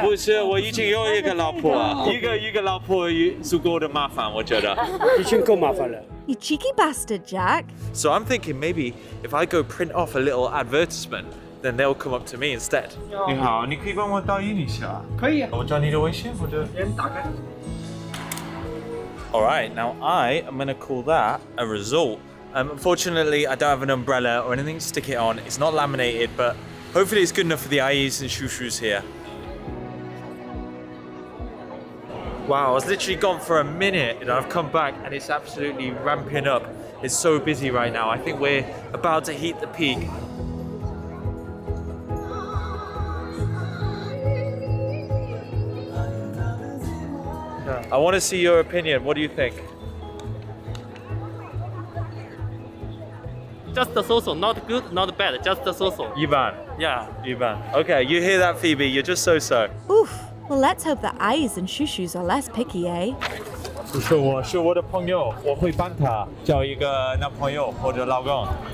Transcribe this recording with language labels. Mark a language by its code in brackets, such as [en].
[zh] 不是，我已经有一个老婆，一个老婆足够的麻烦，我觉得。已经够麻烦了。 [en] You cheeky bastard, Jack. So I'm thinking maybe if I go print off a little advertisement, then they'll come up to me instead. [zh] 你好，你可以帮我打印一下。可以。我找你的微信或者。先打开。 [en] All right, now I am gonna call that a result. Unfortunately, I don't have an umbrella or anything to stick it on. It's not laminated, but hopefully it's good enough for the ayis and shushrus here. Wow, I was literally gone for a minute and I've come back and it's absolutely ramping up. It's so busy right now. I think we're about to hit the peak. I want to see your opinion. What do you think? Just the so-so, not good, not bad, just the so-so. Ivan. Yeah. Ivan. Okay, you hear that, Phoebe? You're just so-so. Oof. Well, let's hope that eyes and shushrus are less picky, eh? [zh] 是我的朋友，我会帮他找一个男朋友或者老公。